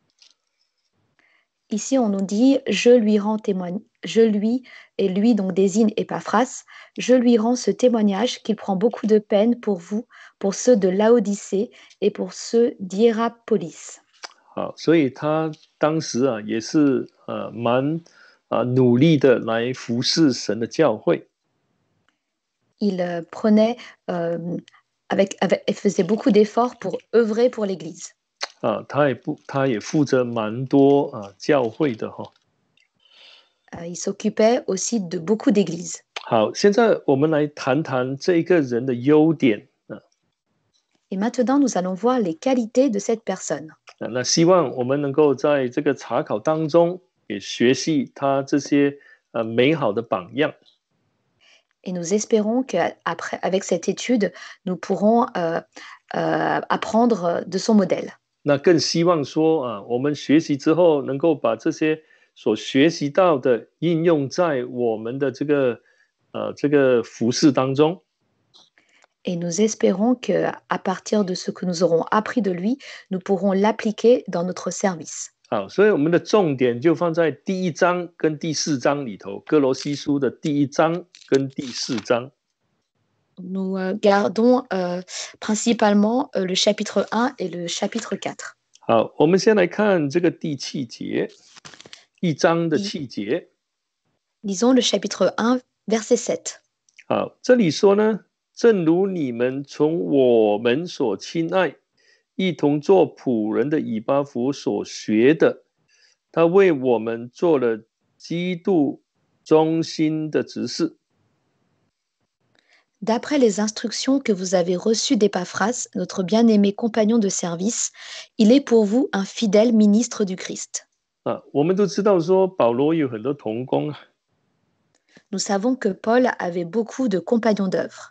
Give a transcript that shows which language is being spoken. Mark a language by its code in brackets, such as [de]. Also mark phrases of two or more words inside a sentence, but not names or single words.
[fr] Ici, on nous dit, je lui rends témoignage, et lui donc désigne Epaphras, je lui rends ce témoignage qu'il prend beaucoup de peine pour vous, pour ceux de Laodicée et pour ceux d'Hiérapolis. [zh] 好，所以他当时也是蛮努力的来服侍神的教会。 [fr] Il prenait, faisait beaucoup d'efforts pour œuvrer pour l'Église. [zh] 他也负责蛮多教会的哈。 [fr] Il s'occupait aussi de beaucoup d'églises. [zh] 好，现在我们来谈谈这一个人的优点。 [fr] Et maintenant, nous allons voir les qualités de cette personne. [zh] 那希望我们能够在这个查考当中也学习他这些美好的榜样。 [fr] Et nous espérons qu'après, avec cette étude, nous pourrons apprendre de son modèle. [zh] 那更希望说我们学习之后能够把这些所学习到的应用在我们的这个服事当中。 [fr] Et nous espérons qu'à partir de ce que nous aurons appris de lui, nous pourrons l'appliquer dans notre service. [zh] 好，所以我们的重点就放在第1章跟第4章里头，哥罗西书的第1章跟第4章。 [fr] Nous gardons principalement le chapitre 1 et le chapitre 4. [zh] 好，我们先来看这个第7节，1章的7节。 [fr] Lisons le chapitre 1, verset 7. [zh] 好，这里说呢，正如你们从我们所亲爱、一同做仆人的以巴弗所学的，他为我们做了基督忠心的执事。 [fr] D'après les instructions que vous avez reçues d'Épaphras, notre bien-aimé compagnon de service, il est pour vous un fidèle ministre du Christ. [zh] 我们都知道说保罗有很多同工。 [fr] Nous savons que Paul avait beaucoup de compagnons d'œuvre.